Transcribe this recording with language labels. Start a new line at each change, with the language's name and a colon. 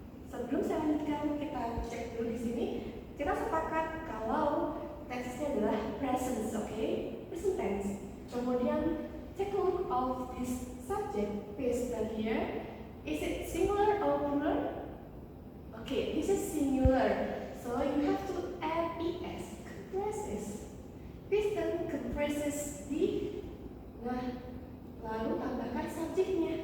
Indonesian: Sebelum saya lanjutkan, kita cek dulu di sini. Kita sepakat kalau tense-nya adalah present, present tense.
English: Kemudian take a look of this subject piston here. Is it singular or plural? This is singular. So you have to add es, compresses. Piston compresses the.
Indonesian: Nah, lalu tambahkan subjeknya.